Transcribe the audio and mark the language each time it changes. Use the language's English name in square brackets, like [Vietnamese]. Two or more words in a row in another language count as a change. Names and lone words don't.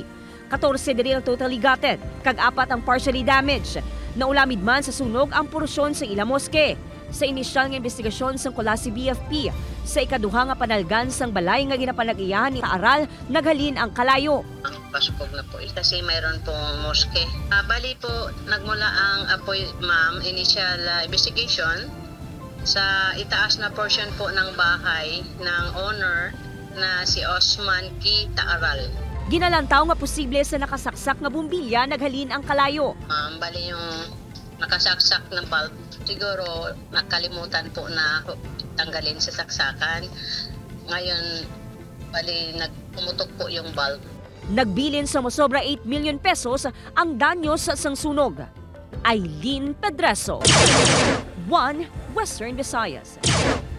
[Hiligaynon] 14 diri ang [English] totally gutted, [Hiligaynon] kag 4 ang [English] partially damaged. [Hiligaynon] Naulamid man sa sunog ang porsyon sa ilang moske. Sa inisyal nga investigasyon sang Colasi BFP, sa ikaduha nga panalgan sang balay nga ginapanag-iyahan ni Aral, naghalin ang kalayo. [Filipino] Ang pasupog na po kasi mayroon pong moske. Bali po, nagmula ang apoy, ma'am, [English] initial investigation [Filipino] sa itaas na portion po ng bahay ng owner na si Osman K. Taaral. [Hiligaynon] Ginalantaw nga posible sa nakasaksak nga bumbilya naghalin ang kalayo. [Filipino] Bali yung nakasaksak na bulb, siguro nakalimutan po na tanggalin sa saksakan. Ngayon, bali pumutok po yung bulb. [Hiligaynon] Nagbilin sa mosobra 8 million pesos ang danyos sa sunog. Aileen Pedreso, 1 Western Visayas.